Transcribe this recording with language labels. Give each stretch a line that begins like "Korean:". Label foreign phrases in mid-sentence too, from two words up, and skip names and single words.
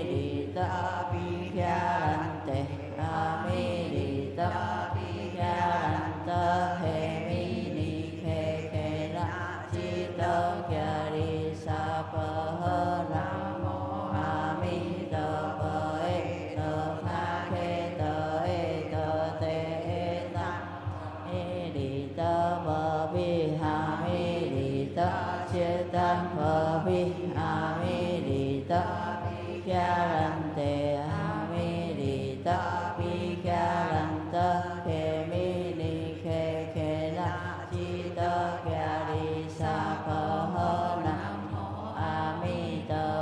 Chinese: 利多，比迦兰得阿弥利多，比迦兰得嘿弥尼嘿嘿那，吉多迦利萨婆诃南无阿弥陀佛耶，多萨揭多耶，多得耶他，阿弥利多佛比阿弥利多。
Vietnamese: chế tăng phở vi a mi đi tát vi kha ranh tề a mi đi tát vi kha ranh tát khe mi ni khe khe na chi tát kha đi sa phở hơ nam mô a mi tơ